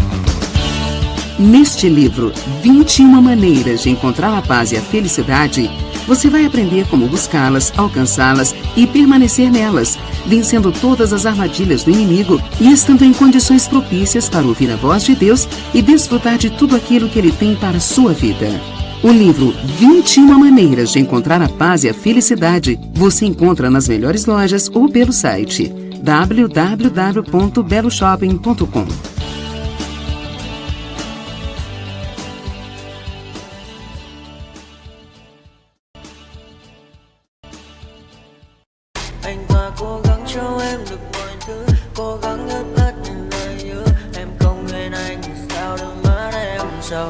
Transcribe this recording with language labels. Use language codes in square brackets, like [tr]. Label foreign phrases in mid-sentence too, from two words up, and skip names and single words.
[pt] Neste livro, 21 maneiras de encontrar a paz e a felicidade, Você vai aprender como buscá-las, alcançá-las e permanecer nelas, vencendo todas as armadilhas do inimigo e estando em condições propícias para ouvir a voz de Deus e desfrutar de tudo aquilo que Ele tem para a sua vida. O livro 21 Maneiras de Encontrar a Paz e a Felicidade você encontra nas melhores lojas ou pelo site www.beloshopping.com. [vi] Anh ta cố gắng cho em được mọi thứ, cố gắng hết tất những lời hứa. Em không quên anh thì sao đôi mắt em sầu.